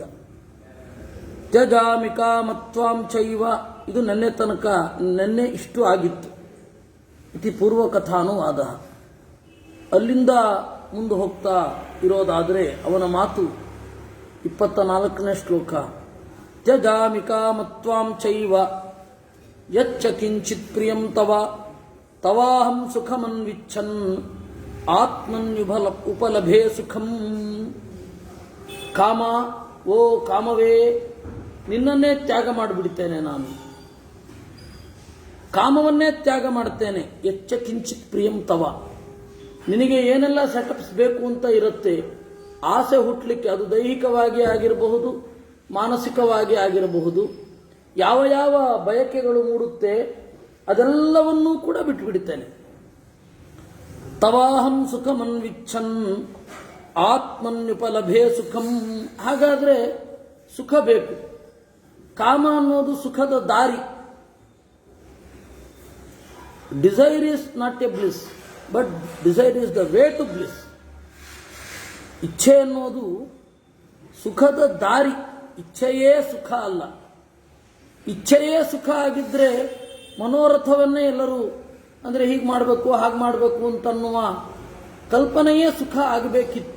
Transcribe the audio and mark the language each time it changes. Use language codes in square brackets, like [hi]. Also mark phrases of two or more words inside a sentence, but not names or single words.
[sa] ತ್ಯಜಾಮಿ ಕಾಮತ್ವಾಂ ಚೈವ, [kn] ಇದು ನೆನ್ನೆ ತನಕ, ನೆನ್ನೆ ಇಷ್ಟು ಆಗಿತ್ತು. [sa] ಇತಿ ಪೂರ್ವ ಕಥಾನುವಾದ. [kn] ಅಲ್ಲಿಂದ ಮುಂದೆ ಹೋಗ್ತಾ ಇರೋದಾದರೆ ಅವನ ಮಾತು 24ನೇ ಶ್ಲೋಕ. [sa] ತ್ಯಜಾಮಿ ಕಾಮತ್ವಾಂ ಚೈವ ಯಚ್ಚ ಕಿಂಚಿತ್ ಪ್ರಿಯಂ ತವ ತವಾಹಂ ಸುಖಮನ್ವಿಚ್ಛನ್ ಆತ್ಮನ್ಯುಭಲ ಉಪಲಭೆ ಸುಖಂ. [kn] ಕಾಮ, ಓ ಕಾಮವೇ, ನಿನ್ನನ್ನೇ ತ್ಯಾಗ ಮಾಡಿಬಿಡ್ತೇನೆ ನಾನು, ಕಾಮವನ್ನೇ ತ್ಯಾಗ ಮಾಡ್ತೇನೆ. [sa] ಯಚ್ಚ ಕಿಂಚಿತ್ ಪ್ರಿಯಂ ತವ, [kn] ನಿನಗೆ ಏನೆಲ್ಲ ಸೆಟಪ್ಸ್ ಬೇಕು ಅಂತ ಇರುತ್ತೆ, ಆಸೆ ಹುಟ್ಟಲಿಕ್ಕೆ, ಅದು ದೈಹಿಕವಾಗಿ ಆಗಿರಬಹುದು, ಮಾನಸಿಕವಾಗಿ ಆಗಿರಬಹುದು, ಯಾವ ಯಾವ ಬಯಕೆಗಳು ಮೂಡುತ್ತೆ ಅದೆಲ್ಲವನ್ನೂ ಕೂಡ ಬಿಟ್ಟುಬಿಡುತ್ತೇನೆ. [sa] ತವಾಹಂ ಸುಖಮನ್ವಿಚ್ಛನ್ ಆತ್ಮನ್ಯುಪಲಭೆ ಸುಖಂ. [kn] ಹಾಗಾದರೆ ಸುಖ ಬೇಕು. ಕಾಮ ಅನ್ನೋದು ಸುಖದ ದಾರಿ. [en] Desire is not a bliss, but desire is the way to bliss. [kn] ಇಚ್ಛೆ ಅನ್ನೋದು ಸುಖದ ದಾರಿ, ಇಚ್ಛೆಯೇ ಸುಖ ಅಲ್ಲ. ಇಚ್ಛೆಯೇ ಸುಖ ಆಗಿದ್ರೆ ಮನೋರಥವನ್ನೇ ಎಲ್ಲರೂ ಅಂದರೆ ಹೀಗೆ ಮಾಡಬೇಕು ಹಾಗೆ ಮಾಡಬೇಕು ಅಂತನ್ನುವ ಕಲ್ಪನೆಯೇ ಸುಖ ಆಗಬೇಕಿತ್ತು.